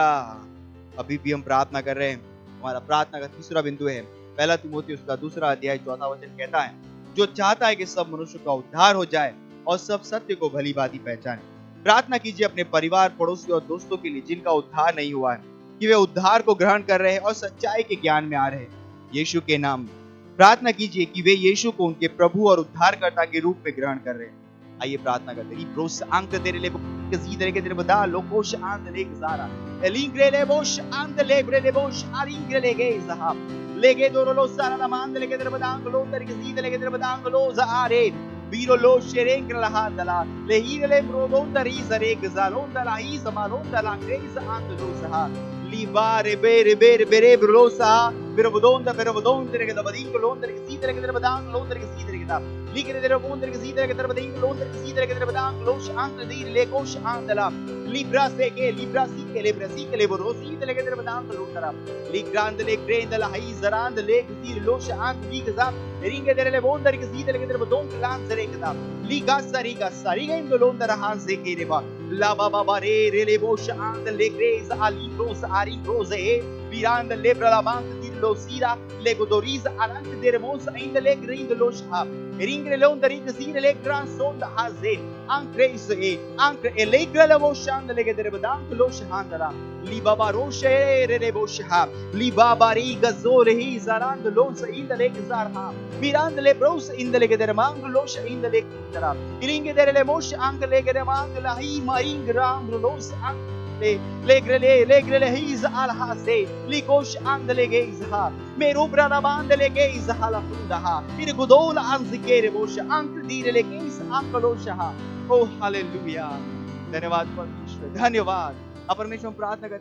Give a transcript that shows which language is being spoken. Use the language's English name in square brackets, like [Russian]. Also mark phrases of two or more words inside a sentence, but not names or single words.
[Hindi] अभी भी हम प्रार्थना कर रहे हैं। हमारा प्रार्थना का तीसरा बिंदु है पहला तीमुथियुस उसका 2 अध्याय 4 वचन कहता है, जो चाहता है कि सब मनुष्य का उद्धार हो जाए और सब सत्य को भली भांति पहचाने। प्रार्थना कीजिए अपने परिवार, पड़ोसी और दोस्तों के लिए जिनका उद्धार नहीं हुआ है कि वे उद्धार को ग्रहण कर रहे हैं और सच्चाई के ज्ञान में आ रहे हैं यीशु के नाम में। प्रार्थना कीजिए कि वे यीशु को उनके प्रभु और उद्धारकर्ता के रूप में ग्रहण कर रहे हैं। आइए प्रार्थना करते हैं। प्रोस अंक तेरे ले कजीदरे के तेरे बदा लोकोश आंद ले गजारा एलिंग्रे ले बोश आंद ले ब्रे ले बोश आरिंग्रे ले गे जहाब लेगे दोरो सारा लमांद ले के तेरे बदा अंगलो तेरे कजीद ले के तेरे बदा अंगलो जारे बीरो लो शेरेंग लहा दला ले ही ले प्रोदों तरी जरे गजालों दला ही समालों दला ग्रेस आंद लो सहा लिबारे बेरे बेरे बेरे ब्रोसा Berovodonda, berovodonda, che da badingo, londa, che sidere, che da badang, londa, che sidere, che da ligre della bonda, che sidere, che da badingo, londa, che sidere, che da badang, losh anche dire le cosh andala, libra se che le brasi che le borosi, che da badang, londa, li grande le grande la haizarand, le che dire losh anche li che da ringe delle bonda, che sidere, che da badong, lanzere, che da liga riga in londa hanze che reba la baba bare le bosh and le greza alibros aribrose viranda lebra la banca di losira le godoriza alante de remosa in le grind losha ringre londa ring sire le gran sonda haze ancre e le grela boshand le gedere badank losha handala li baba roshe le bosha li baba riga zore hi zarand lonsa in le zarha viranda le bros in le gedere mang losha in le tara ringe dere le mosh ang le gedere mang la hi maring ram los le grele hiz al hase li kosh and le geiz ha meru brana band le geiz hala funda ha ir godola anzikere bosh ank dire le geiz ankalosh ha oh हालेलुया धन्यवाद परमेश्वर धन्यवाद अब परमेश्वर हम प्रार्थना करते